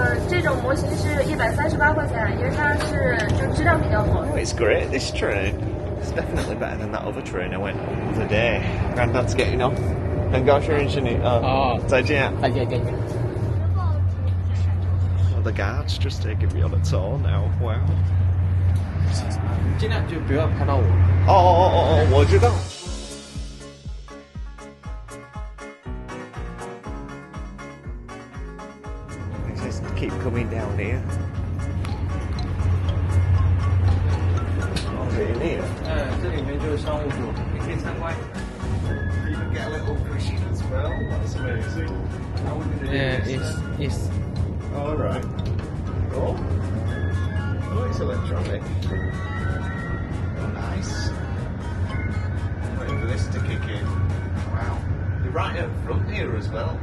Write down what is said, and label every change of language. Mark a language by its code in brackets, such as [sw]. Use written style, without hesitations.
[zh] 这种模型是138块钱，因为它是就质量比较好。 [en] Oh, it's great, this train. It's definitely better than that other train I went on the other day. Granddad's getting off. [zh] 很高兴认识你再见。再见。 [en] Oh, the guard's just taking me on a tour now. Wow. [zh] 尽量就不要拍到我。哦，我知道。 [en] Just keep coming down here. Oh, really? [zh] 这里面就是商务座，你可以参观。 [en] You can get a little cushion as well. That's amazing. How are we gonna do this? It's All right. Oh, it's electronic. Oh, nice. Waiting for this to kick in. Wow. You're right up front here as well.